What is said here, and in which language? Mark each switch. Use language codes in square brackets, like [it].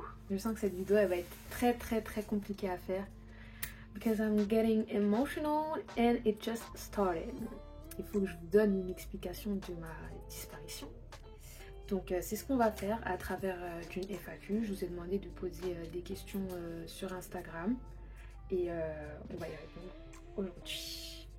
[fr] Je sens que cette vidéo elle va être très compliquée à faire. [en] Because I'm getting emotional and it just started. [fr] Il faut que je vous donne une explication de ma disparition. Donc c'est ce qu'on va faire à travers d'une FAQ. Je vous ai demandé de poser des questions sur Instagram. Et on va y répondre aujourd'hui.